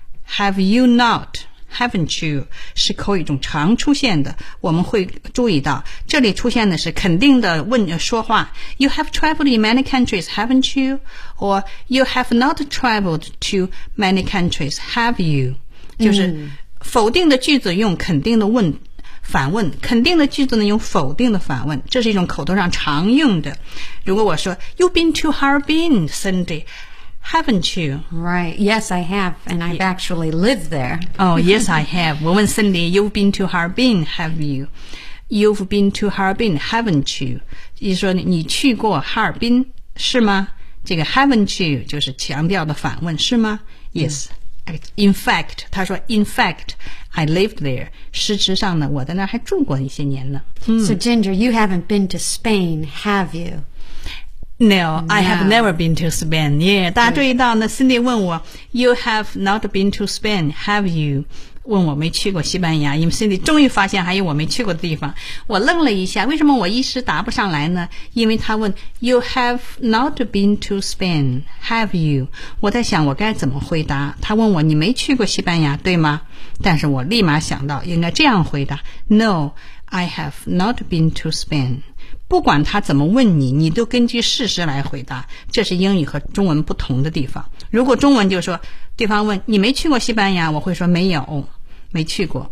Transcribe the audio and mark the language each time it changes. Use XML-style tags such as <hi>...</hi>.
<en>Have you not, haven't you?</en> <zh>是口语中常出现的，我们会注意到这里出现的是肯定的问说话</zh> <en>You have traveled in many countries, haven't you? Or you have not traveled to many countries, have you?</en> <zh>就是否定的句子用肯定的问反问，肯定的句子呢用否定的反问，这是一种口头上常用的。如果我说</zh> <en>You've been to Harbin, Cindy, haven't you? Right, yes I have, and I've actually lived there. Oh, yes I have.</en> <zh>我问</zh> <en>Cindy, You've been to Harbin, have you? You've been to Harbin, haven't you?</en> <zh>意思说 你去过哈尔滨是吗？这个</zh> <en>haven't you</en> <zh>就是强调的反问是吗？Yes.、Mm.</zh> <en>In fact,</en> <zh>他说</zh> <en>In fact, I lived there.</en> <zh>事实上呢我在那还住过一些年呢、嗯、</zh> <en>So Ginger, you haven't been to Spain, have you? No, no. I have never been to Spain. Yeah,</en> <zh>大家注意到呢</zh> <en>Cindy</en> <zh>问我</zh> <en>You have not been to Spain, have you?</en> <zh>问我没去过西班牙，因为 Cindy 终于发现还有我没去过的地方。我愣了一下，为什么我一时答不上来呢？因为他问</zh> <en>You have not been to Spain, have you?</en> <zh>我在想我该怎么回答。他问我你没去过西班牙，对吗？但是我立马想到应该这样回答</zh> <en>No, I have not been to Spain.</en> <zh>不管他怎么问你，你都根据事实来回答，这是英语和中文不同的地方。如果中文就说对方问你没去过西班牙，我会说没有，没去过。</zh>